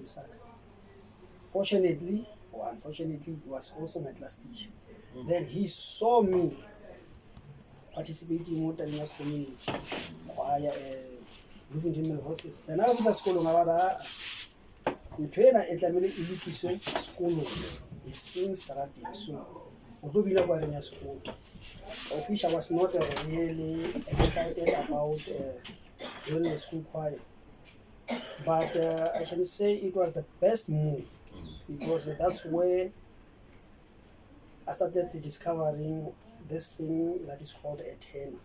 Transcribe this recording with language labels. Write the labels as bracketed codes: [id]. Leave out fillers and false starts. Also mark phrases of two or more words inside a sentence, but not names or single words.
[en] Fortunately, or unfortunately, he was also my class teacher. Then he saw me participating in the community, choir, Bloemfontein Male Voices. Then I was at school, [st] ntwena e tlamehile e lokiswe sekolong e seng seterateng. So o tlo bina kwa reng ya sekolo. [en] Official was not really excited about joining the school choir, but I can say it was the best move because that's where I started discovering this thing that is called a tenor.